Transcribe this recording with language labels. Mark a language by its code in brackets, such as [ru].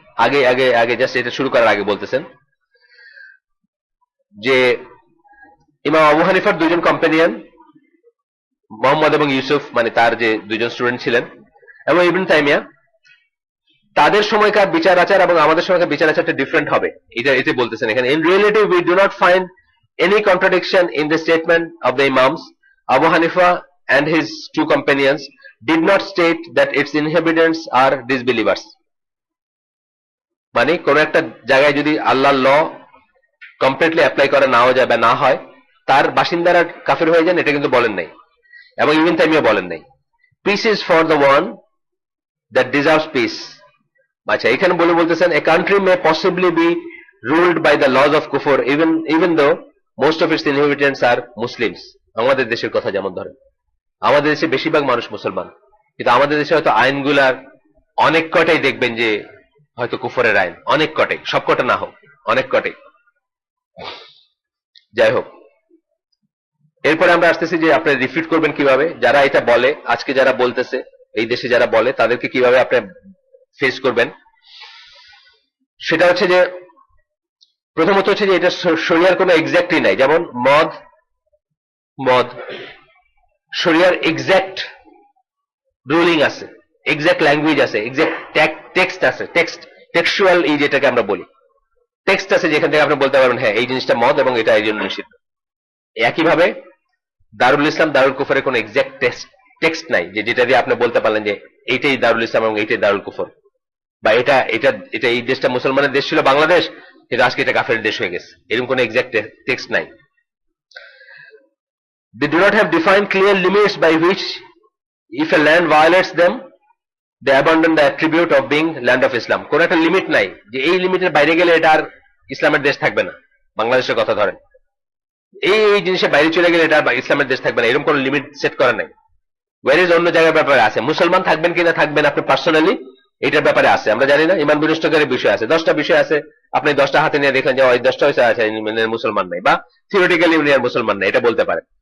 [bn] আগে আগে আগে জাস্ট এটা শুরু করার আগে বলতেছেন যে ইমাম আবু হানিফার দুইজন কম্পেনিয়ন মোহাম্মদ এবং ইউসুফ, মানে তার যে দুইজন স্টুডেন্ট ছিলেন, এবং ইবনে তাইমিয়া, তাদের সময়কার বিচার আচার এবং আমাদের সময়কার বিচার আচারটা ডিফারেন্ট হবে, এটা এতে বলতেছেন এখানে। [en] In reality we do not find any contradiction in the statement of the Imams. Abu Hanifa and his two companions did not state that its inhabitants are disbelievers. [bn] মানে কোন একটা জায়গায় যদি আল্লাহর ল কমপ্লিটলি অ্যাপ্লাই করা নাও যায় বা না হয়, তার বাসিন্দারা কাফের হয়ে যান, এটা কিন্তু বলেন নাই, এবং ইবনে তাইমিয়া বলেন নাই। [en] Peace is for the one that deserves peace. [bn] আচ্ছা, এখানে বলতেছেন [en] a country may possibly be ruled by the laws of kufr even though most of its inhabitants are Muslims. [bn] আমাদের দেশের কথা যেমন ধরেন, আমাদের দেশে বেশিরভাগ মানুষ মুসলমান, কিন্তু আমাদের দেশে হয়তো আইনগুলার অনেক কটাই দেখবেন যে হয়তো কুফরের আইন, অনেক কটাই, সব কটা না হোক, অনেক কটাই। যাই হোক, এরপরে আমরা আসতেছি যে আপনি রিফিট করবেন কিভাবে, যারা এটা বলে, আজকে যারা বলতেছে এই দেশে যারা বলে, তাদেরকে কিভাবে আপনি ফেস করবেন। সেটা হচ্ছে যে প্রথমত হচ্ছে যে এটা শরিয়ার কোনো এক্সাক্টই নাই। যেমন মদ, মদ শরিয়ার এক্সাক্ট রুলিং আছে, এক্সাক্ট ল্যাঙ্গুয়েজ আছে, এক্সাক্ট টেক্সট আছে, টেক্সচুয়াল এই যেটাকে আমরা বলি, টেক্সট আছে যেখান থেকে আপনি বলতে পারবেন হ্যাঁ এই জিনিসটা মদ এবং এটা এই জন্য নিষিদ্ধ। একইভাবে দারুল ইসলাম দারুল কুফরের কোনো এক্সাক্ট টেক্সট নাই যে যেটা দিয়ে আপনি বলতে পারলেন যে এইটাই দারুল ইসলাম এবং এইটাই দারুল কুফর, বা এটা এটা এটা এই দেশটা মুসলমানের দেশ ছিল বাংলাদেশ, কিন্তু আজকে এটা কাফের দেশ হয়ে গেছে, এরকম কোনো এক্সাক্ট টেক্সট নাই। [en] They do not have defined clear limits by which if a land violates them they abandon the attribute of being land of Islam. [bn] কোন একটা লিমিট নাই যে এই লিমিটের বাইরে গেলে এটা আর ইসলামের দেশ থাকবে না। বাংলাদেশের কথা ধরেন, এই জিনিসের বাইরে চলে গেলে এটা আর ইসলামের দেশ থাকবে না, এরকম কোন লিমিট সেট করা নাই। ওয়ারেজ অন্য জায়গার ব্যাপারে আছে, মুসলমান থাকবেন কিনা থাকবেন আপনি পার্সোনালি এটার ব্যাপারে আছে, আমরা জানি না। ইমান বিনষ্টকারী বিষয় আছে, 10টা বিষয় আছে, আপনি 10টা হাতে নিয়ে দেখেন যে ওই 10টা হয়েছে আছে মুসলমান নাই, বা থিওরিটিক্যালি উনি আর মুসলমান নাই, এটা বলতে পারেন।